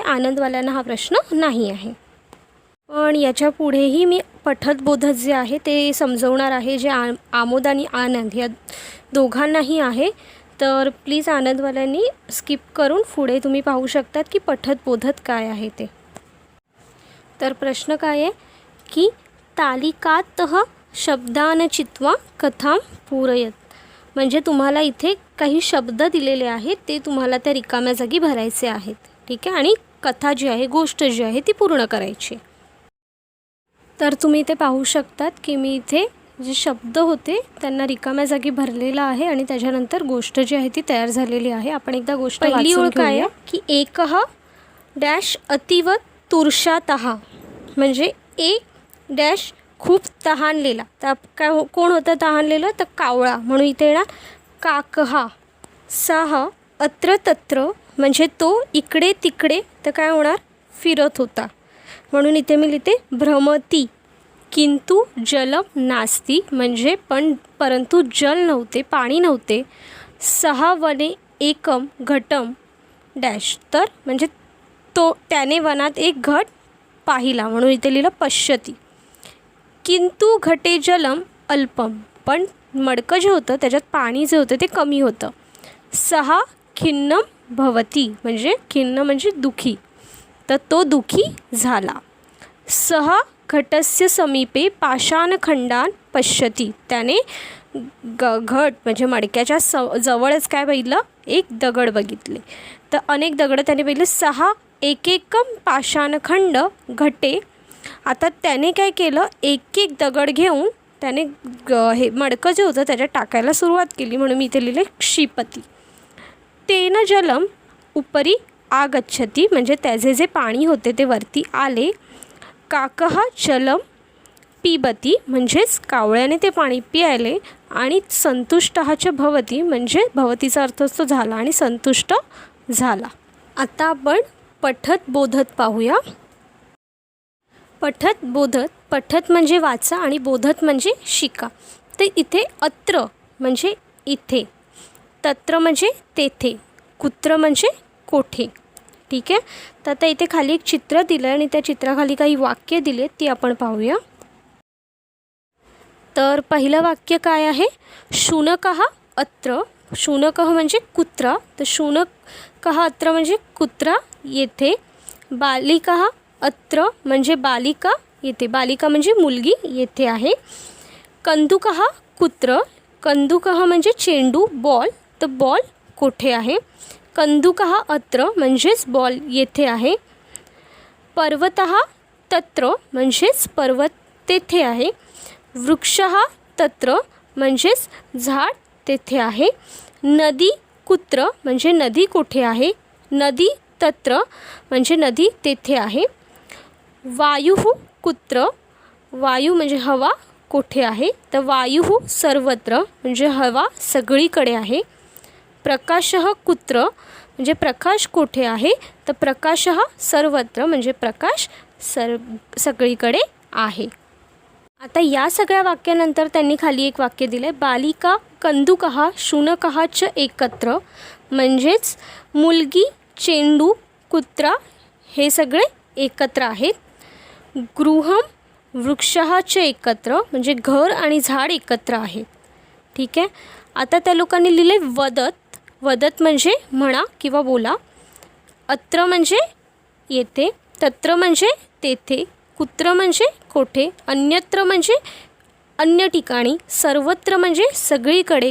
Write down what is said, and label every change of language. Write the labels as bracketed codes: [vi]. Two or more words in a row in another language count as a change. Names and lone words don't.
[mr] आनंदवाल्यांना हा प्रश्न नाही आहे. पण याच्या पुढेही मी पठत बोधत जे आहे ते समजवणार आहे, जे आमोद आणि आनंद या दोघांनाही आहे. तर प्लीज आनंदवाल्यांनी स्किप करून पुढे तुम्ही पाहू शकतात की पठत बोधत काय आहे ते. तर प्रश्न काय आहे की [sa] तालिकातः शब्दान चित्वा कथां पूरयत. [mr] म्हणजे तुम्हाला इथे काही शब्द दिलेले आहेत, ते तुम्हाला त्या रिकाम्या जागी भरायचे आहेत. ठीक आहे, आणि कथा जी आहे, गोष्ट जी आहे ती पूर्ण करायची. तर तुम्ही इथे पाहू शकतात की मी इथे जे शब्द होते त्यांना रिकाम्या जागी भरलेला आहे आणि त्याच्यानंतर गोष्ट जी आहे ती तयार झालेली आहे. आपण एकदा गोष्ट पहिली ओळ काय आहे की [sa] एकः डॅश अतीव तुर्षातः. [mr] म्हणजे एक डॅश खूप तहानलेला. तर काय कोण होतं तहानलेलं? तर कावळा. म्हणून इथे येणार काकहा. [sa] सह अत्र तत्र [mr] म्हणजे तो इकडे तिकडे, तर काय होणार? फिरत होता. म्हणून इथे मी लिहिते भ्रमती. [sa] किंतु जलम नास्ति [mr] म्हणजे परंतु जल नव्हते, पाणी नव्हते. [sa] सहा वने एकम घटम डॅश. [mr] तर म्हणजे त्याने वनात एक घट पाहिला, म्हणून इथे लिहिलं पश्यती. [sa] किंतु घटे जलम अल्पम. [mr] पण मडकं जे होतं त्याच्यात पाणी जे होतं ते कमी होतं. [sa] सहा खिन्नम भवती [mr] म्हणजे खिन्न म्हणजे दुखी, तर तो दुखी झाला. [sa] सह घटस्य समीपे पाषाणखंडान पश्यती. [mr] त्याने घट म्हणजे मडक्याच्या जवळच काय बघितलं? एक दगड बघितले. तर अनेक दगड त्याने बघितले. [sa] सहा एकेकम पाषाणखंड घटे. [mr] आता त्याने काय केलं? एक एक दगड घेऊन त्याने हे मडकं जे होतं त्याच्यात टाकायला सुरुवात केली. म्हणून मी इथे लिहिले क्षिपती. [sa] तेन जलम उपरी आगच्छती [mr] म्हणजे त्याचे जे पाणी होते ते वरती आले. [sa] काकः जलम पिबती [mr] म्हणजेच कावळ्याने ते पाणी पियाले. आणि [sa] संतुष्टः च भवती [mr] म्हणजे भवतीचा अर्थ असतो झाला आणि संतुष्ट झाला. आता आपण पठत बोधत पाहूया. पठत बोधत. पठत म्हणजे वाचा आणि बोधत म्हणजे शिका. तर इथे अत्र म्हणजे इथे, तत्र म्हणजे तेथे, कुत्र म्हणजे कोठे. ठीक आहे. तर आता इथे खाली एक चित्र दिलं आहे आणि त्या चित्राखाली काही वाक्य दिले ती आपण पाहूया. तर पहिलं वाक्य काय आहे? [sa] शुनकः अत्र. [mr] शुनकः म्हणजे कुत्रा, तर [sa] शुनकः अत्र [mr] म्हणजे कुत्रा येथे. [sa] बालिका अत्र [mr] म्हणजे बालिका येथे, बालिका म्हणजे मुलगी येथे आहे. [sa] कंदुकः कुत्र. [mr] कंदुकः म्हणजे चेंडू बॉल, तर बॉल कोठे आहे. [sa] कंदुकः अत्र [mr] म्हणजेच बॉल येथे आहे. [sa] पर्वतः तत्र [mr] म्हणजेच पर्वत तेथे आहे. [sa] वृक्षः तत्र [mr] म्हणजेच झाड तेथे आहे. [sa] नदी कुत्र [mr] म्हणजे नदी कोठे आहे. [sa] नदी तत्र [mr] म्हणजे नदी तेथे आहे. [sa] वायुः कुत्र. [mr] वायू म्हणजे हवा कोठे आहे, तर [sa] वायुः सर्वत्र [mr] म्हणजे हवा सगळीकडे आहे. [sa] प्रकाशः कुत्र [mr] म्हणजे प्रकाश कोठे आहे, तर [sa] प्रकाशः सर्वत्र [mr] म्हणजे प्रकाश सगळीकडे आहे. आता या सगळ्या वाक्यानंतर त्यांनी खाली एक वाक्य दिलं आहे. [sa] बालिका कंदुकः शुनकः च एकत्र [mr] म्हणजेच मुलगी, चेंडू, कुत्रा हे सगळे एकत्र आहेत. [sa] गृहम वृक्षः च एकत्र [mr] म्हणजे घर आणि झाड एकत्र आहेत. ठीक आहे. आता त्या लोकांनी लिहिले वदत. वदत म्हणजे म्हणा किंवा बोला. अत्र म्हणजे येथे. तत्र म्हणजे तेथे. कुत्र म्हणजे कोठे. अन्यत्र म्हणजे अन्य ठिकाणी. सर्वत्र म्हणजे सगळीकडे.